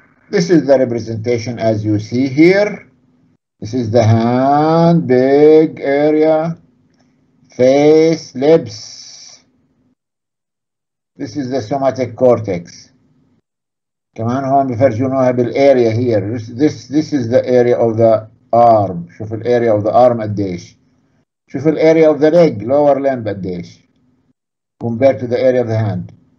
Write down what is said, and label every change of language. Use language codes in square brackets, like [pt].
[en] This is the representation as you see here. This is the hand, big area, face, lips. This is the somatic cortex. [ar] كمان هون بفرجونوها بالarea here. [en] This is the area of the arm. [ar] شوف [en] الarea of the arm [ar] قديش. شوف [en] الarea of the leg, lower limb [ar] قديش. [en] Compared to the area of the hand.